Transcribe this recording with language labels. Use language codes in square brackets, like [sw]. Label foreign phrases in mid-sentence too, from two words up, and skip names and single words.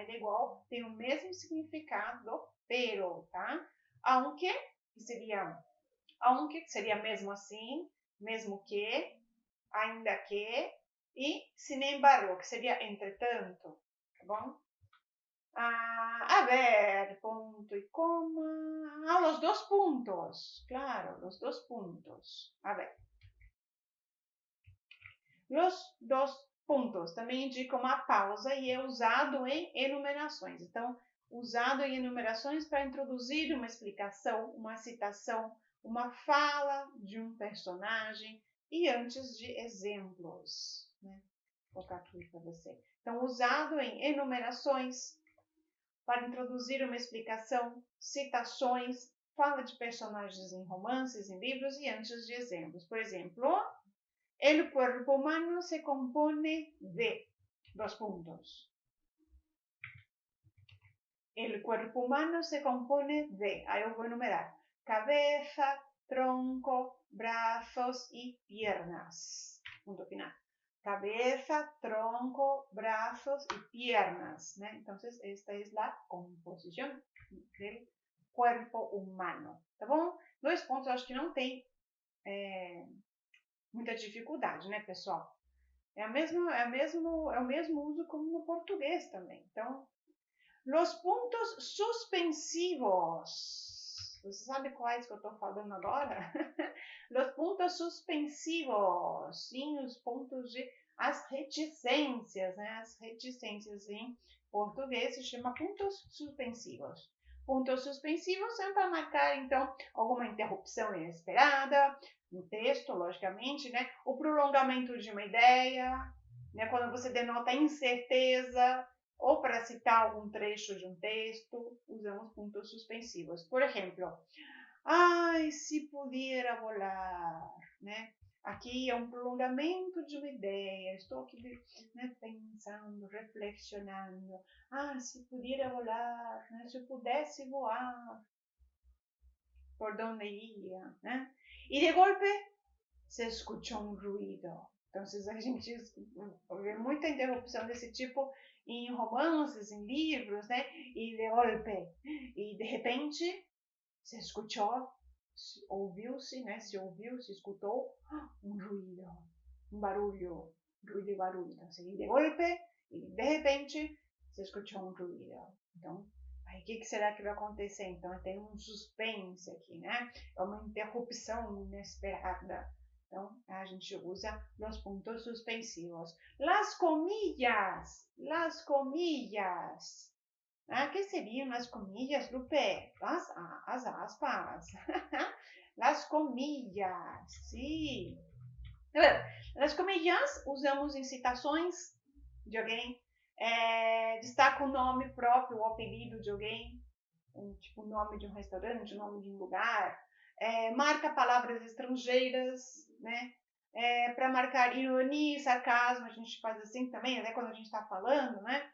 [pt] Ele é igual, tem o mesmo significado do pero, tá? Aunque seria mesmo assim, mesmo que, ainda que, e [es] sin embargo, [pt] que seria entretanto, tá bom? [es] A ver, [pt] ponto e coma. [es] Los dos puntos, claro, los dos puntos. A ver. Los dos [pt] pontos também indica uma pausa e é usado em enumerações. Então, usado em enumerações para introduzir uma explicação, uma citação, uma fala de um personagem e antes de exemplos, né? Vou colocar aqui para você. Então, usado em enumerações para introduzir uma explicação, citações, fala de personagens em romances, em livros e antes de exemplos. Por exemplo, [es] el cuerpo humano se compone de dos puntos. El cuerpo humano se compone de, [pt] aí eu vou enumerar, [es] cabeza, tronco, brazos y piernas. Punto final. Cabeza, tronco, brazos y piernas, ¿no? Entonces, esta es la composición del cuerpo humano, [pt] tá bom? 2 pontos, eu acho que não tem muita dificuldade, né, pessoal? É o mesmo uso como no português também. Então, [es] los puntos suspensivos. [pt] Você sabe quais que eu estou falando agora? [es] Los puntos suspensivos. [pt] Sim, os pontos as reticências, né? As reticências em português se chama pontos suspensivos. Pontos suspensivos são para marcar, então, alguma interrupção inesperada no texto, logicamente, né? O prolongamento de uma ideia, né? Quando você denota incerteza, ou para citar algum trecho de um texto, usamos pontos suspensivos. Por exemplo, [es] se pudiera volar, [pt] né? Aqui é um prolongamento de uma ideia. Estou aqui, né, pensando, reflexionando. [es] Se pudiera volar, [pt] né? Se eu pudesse voar, por onde iria, né? E de golpe [es] se escuchou [pt] um ruído. Então, a gente vê muita interrupção desse tipo em romances, em livros, né? E de golpe, e de repente, se escutou, ouviu-se, né? Se ouviu, se escutou um ruído, um barulho, ruído e barulho. Então, assim, de golpe, e de repente, se escutou um ruído. Então, aí o que será que vai acontecer? Então, tem um suspense aqui, né? É uma interrupção inesperada. Então, a gente usa os pontos suspensivos. [es] Las comillas. [pt] Que seriam as comillas, Lupe? As aspas. [es] Las comillas, sim. Las comillas [pt] usamos em citações de alguém. Destaca o nome próprio, o apelido de alguém. Tipo, o nome de um restaurante, o nome de um lugar. Marca palavras estrangeiras, né? Para marcar ironia e sarcasmo, a gente faz assim também, até quando a gente está falando, né?